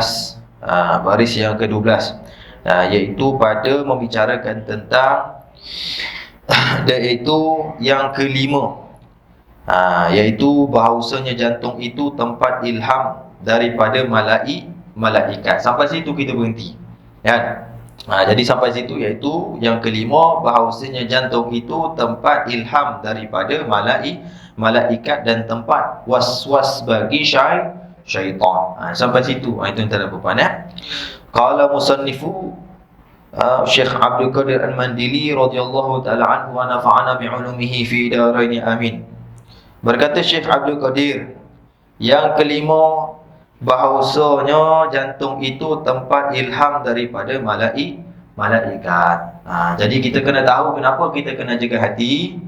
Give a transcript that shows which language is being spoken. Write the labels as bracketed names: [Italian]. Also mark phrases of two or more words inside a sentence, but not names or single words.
[Malay] Baris yang ke-12 iaitu pada membicarakan tentang iaitu yang kelima, iaitu bahawasanya jantung itu tempat ilham daripada malaikat. Sampai situ kita berhenti, kan? Jadi sampai situ iaitu yang kelima, bahawasanya jantung itu tempat ilham daripada malaikat dan tempat was-was bagi syaitan. Sampai situ itu antara puan, [Arabic] قال مصنف شيخ عبد القادر المنديلي رضي الله تعالى عنه ونفعنا بعلومه في الدارين آمين. [Malay] Berkata Syekh Abdul Qadir, yang kelima, bahawasanya jantung itu tempat ilham daripada malaikat. Jadi kita kena tahu kenapa kita kena jaga hati.